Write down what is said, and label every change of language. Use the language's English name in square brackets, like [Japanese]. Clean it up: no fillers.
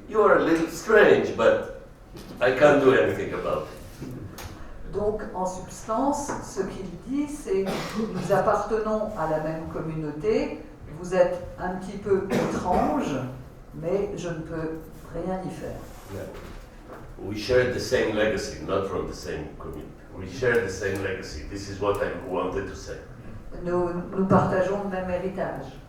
[English] You are a little strange, but I can't do anything about it. [French] Donc, en substance, ce qu'il dit, c'est nous appartenons à la même communauté, vous êtes un petit peu étrange, mais je ne peux rien y faire. Yeah. [English] We share the same legacy, not from the same community. We share the same legacy. This is what I wanted to say. [French] Nous partageons le même héritage.